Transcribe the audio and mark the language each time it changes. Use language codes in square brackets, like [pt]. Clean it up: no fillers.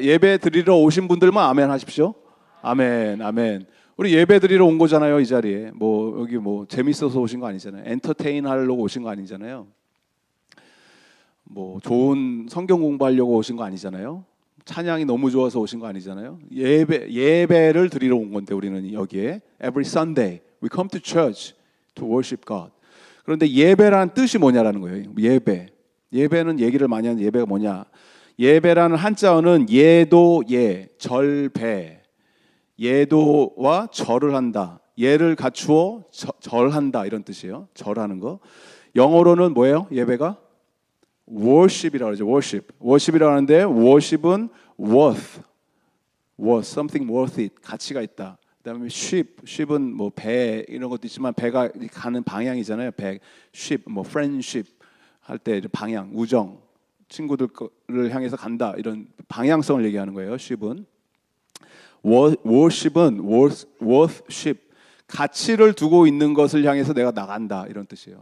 [ko] 예배 드리러 오신 분들만 아멘 하십시오. 아멘, 아멘. 우리 예배 드리러 온 거잖아요. 이 자리에 여기 재밌어서 오신 거 아니잖아요. 엔터테인 하려고 오신 거 아니잖아요. 좋은 성경 공부하려고 오신 거 아니잖아요. 찬양이 너무 좋아서 오신 거 아니잖아요. 예배를 드리러 온 건데 우리는 여기에 [en] every Sunday we come to church to worship God. [ko] 그런데 예배라는 뜻이 뭐냐라는 거예요. 예배는 얘기를 많이 하는 예배가 뭐냐? 예배라는 한자어는 예도예, 절배. 예도와 절을 한다. 예를 갖추어 절한다 이런 뜻이에요. 절하는 거. 영어로는 뭐예요? 예배가 worship이라고 하죠. worship이라고 하는데 worship은 worth, [en] something worth it, [ko] 가치가 있다. 그다음에 ship은 뭐 배 이런 것도 있지만 배가 가는 방향이잖아요. 배, ship, 뭐 friendship 할 때 방향, 우정, 친구들을 향해서 간다 이런 방향성을 얘기하는 거예요. ship은 worship은 worthship, 가치를 두고 있는 것을 향해서 내가 나간다 이런 뜻이에요.